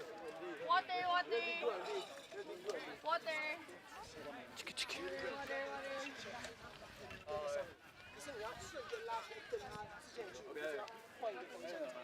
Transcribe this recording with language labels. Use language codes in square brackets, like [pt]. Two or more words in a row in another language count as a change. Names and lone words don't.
[tl] Water. Kasi nga, [zh] 顺着拉跟他之前去，就是要换一个方向。